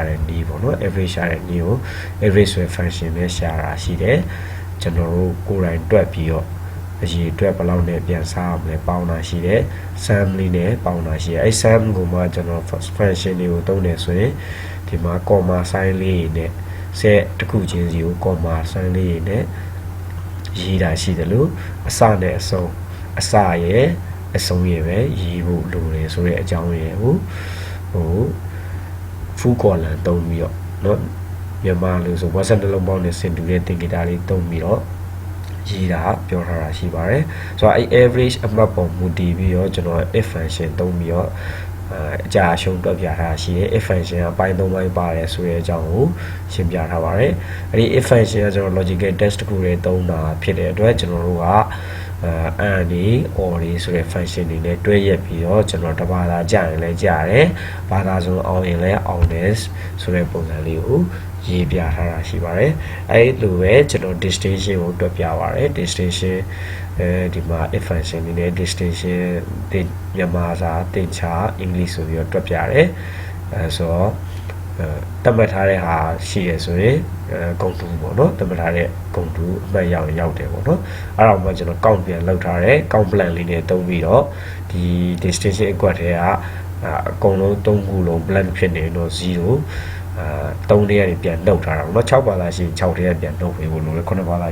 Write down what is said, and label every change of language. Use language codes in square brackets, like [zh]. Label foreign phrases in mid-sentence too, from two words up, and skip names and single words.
[my] တဲ့နည်းပေါ့နော် average ရှာတဲ့နည်းကို average ဆိုတဲ့ function နဲ့ရှာတာရှိတယ်ကျွန်တော်တို့ကိုယ်တိုင်တွက်ပြီးတော့အရေးအတွက်ဘယ်လောက်နဲ့ပြန်စားအောင်လဲပေါင်းတာရှိတယ် sum လေးနဲ့ပေါင်းတာရှိတယ်အဲ sum ကိုမှကျွန်တော် function တွေကိုသုံးတယ်ဆိုရင်ဒီမှာ [en] comma sign [my] လေးနဲ့ set တစ်ခုချင်းစီကို [en] comma sign [my] လေးနဲ့ရေးတာရှိတယ်လို့အစနဲ့အဆုံးအစရဲ့အဆုံးရဲ့ပဲရေးဖို့လိုတယ်ဆိုတဲ့အကြောင်းရဲ့ဟို [en] full column [my] သုံးပြီးတော့เนาะမြန်မာလို့ဆိုဝက်ဆက်တစ်လုံးပေါင်းနဲ့ဆင်တူတဲ့သင်္ကေတလေးသုံးပြီးတော့ရေးတာပြောထားတာရှိပါတယ်ဆိုတော့အဲ average အမှတ်ပေါ်မူတည်ပြီးတော့ကျွန်တော် [en] if function [my] သုံးပြီးတော့အကြာရှုံးတွက်ပြထားရှိတယ် [en] if function [my] အပိုင်း၃ပိုင်းပါတယ်ဆိုတဲ့အကြောင်းကိုရှင်းပြထားပါတယ်အဲဒီ [en] if function [my] ကကျွန်တော် [en] logical test [my] တစ်ခုတွေသုံးတာဖြစ်တဲ့အတွက်ကျွန်တော်တို့က [en] and or [my] ဆိုတဲ့ function တွေနဲ့တွဲရက်ပြီးတော့ကျွန်တော်တစ်ဘာသာကြာ ရင်လည်းကြာတယ်ဘာသာဆိုအောင်ရင်လည်းအောင်တယ်ဆိုတဲ့ပုံစံလေးကိုရေးပြထားတာရှိပါတယ်အဲ့လိုပဲကျွန်တော် distinction ကိုတွက်ပြပါတယ် distinction ဒီမှာ [en] if function [my] တွေနဲ့ distinction တင်မြန်မာစာတင်ချာ English ဆိုပြီးတော့တွက်ပြတယ်ဆိုတော့တတ်မှတ်ထားတဲ့ဟာရှိရဆိုရင်ဂုဏ်တူပေါ့နော်တတ်မှတ်ထားတဲ့ဂုဏ်တူအမှတ် ရောက်တယ်ပေါ့နော်အဲ့တော့မှကျွန်တော် count ပြန်လောက်ထားတယ် [en] count plan [my] လေးနဲ့သုံးပြီးတော့ဒီ distinction အကွက်ထဲကအကုန်လုံး၃ခုလုံး blank ဖြစ်နေတော့03ထဲကနေပြန်နှုတ်ထားတာပေါ့နော်6ဘာသာရှိရင်6ထဲကနေပြန်နှုတ်ပေးဖို့လိုတယ်9ဘာသာ